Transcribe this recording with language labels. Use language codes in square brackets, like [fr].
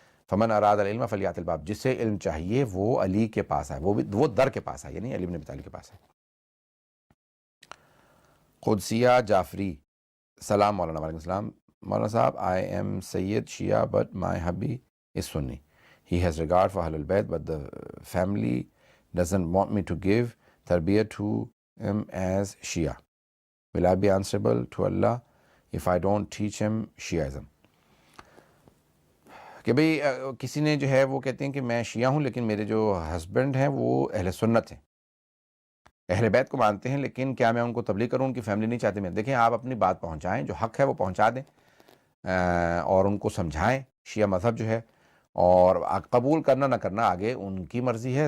[ar] فمن اراد العلم فلیات الباب، [ur] جسے علم چاہیے وہ علی کے پاس آئے، وہ در کے پاس آئے، یعنی علی بن ابی طالب کے پاس آئے. قدسیہ جعفری، سلام مولانا. وعلیکم السلام مولانا صاحب. [en] I am Syed Shia but my hubby is Sunni. He has regard for Ahlul Bayt, but the family doesn't want me to give tarbiyah to him as Shia. Will I be answerable to Allah if I don't teach him Shiaism? [ur] کہ بھئی کسی نے جو ہے وہ کہتے ہیں کہ میں شیعہ ہوں لیکن میرے جو ہسبینڈ ہیں وہ اہل سنت ہیں، اہل بیت کو مانتے ہیں، لیکن کیا میں ان کو تبلیغ کروں؟ ان کی فیملی نہیں چاہتی. میں دیکھیں آپ اپنی بات پہنچائیں، جو حق ہے وہ پہنچا دیں اور ان کو سمجھائیں شیعہ مذہب جو ہے، اور قبول کرنا نہ کرنا آگے ان کی مرضی ہے.